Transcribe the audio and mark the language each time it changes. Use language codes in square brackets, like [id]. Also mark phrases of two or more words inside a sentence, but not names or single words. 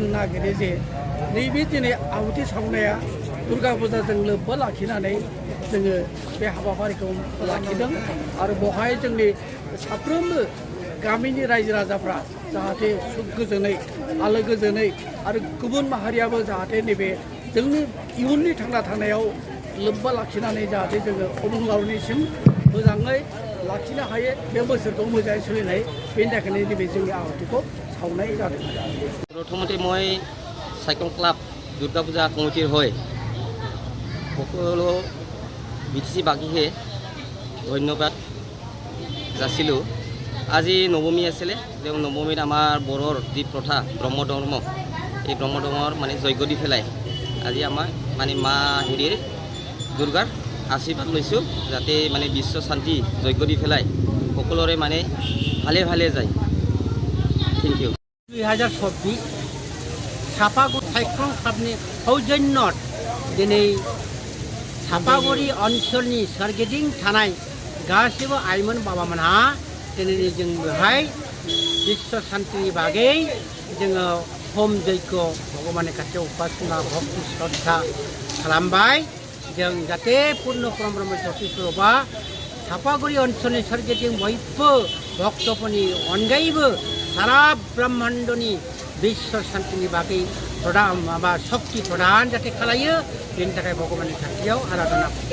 [brx] नागिरो जे नैबे दिनै आहुति सावनाया दुर्गा फुजाजों लोब्बा लाखिनानै जोङो बे हाबाफारिखौ लाखिदों आरो बेवहाय जोंनि साफ्रोमबो गामिनि रायजो राजाफ्रा जाहाथे सुख गोजोनै आलो गोजोनै आरो गुबुन माहारियाबो जाहाथे नैबे जोंनि इयुननि थांना थानायाव लोब्बा लाखिनानै जाहाथे जोङो अबंलावरिनिसिम मोजाङै लाखिनो हायो बे बोसोरखौ मोजाङै सोलिनाय बेनि थाखायनो नैबे जोंनि आहुतिखौ सावनाय जादों [as] প্ৰথমতে মই চাইক্লন ক্লাব দুৰ্গা পূজা কমিটিৰ হৈ সকলো বিটিসি বাকীহে ধন্যবাদ যাচিলোঁ আজি নৱমী আছিলে নৱমীত আমাৰ বড়োৰ যি প্ৰথা ব্ৰহ্মধৰ্ম এই ব্ৰহ্মধৰ্মৰ মানে যজ্ঞ দি পেলাই আজি আমাৰ মানে মা হেৰিৰ দুৰ্গাৰ আশীৰ্বাদ লৈছোঁ যাতে মানে বিশ্ব শান্তি যজ্ঞ দি পেলাই সকলোৰে মানে ভালে ভালে যায় [en] thank you [brx] 2024 सापागुरि साइक्लन क्लाबनि सौजन्यत दिनै सापागुरि ओनसोलनि सोरगिदिं थानाय गासैबो आइमोन बाबामोनहा दिनै जों बेवहाय बिश्व शान्तिनि बागै जोङो होम जय्ग भगवाननि खाथियाव उपासना भक्ति श्रद्धा खालामबाय जों जाहाथे पूर्ण ब्रह्म ज्योति स्वरूपा सापागुरि ओनसोलनि सोरगिदिं बयबो भक्तफोरनि अनगायैबो सारा ब्रह्माण्डनि विश्व शान्तिनि बागै प्रदान माबा शक्ति प्रदान जाहाथे खालायो बेनि थाखाय भगवाननि खाथियाव आराधना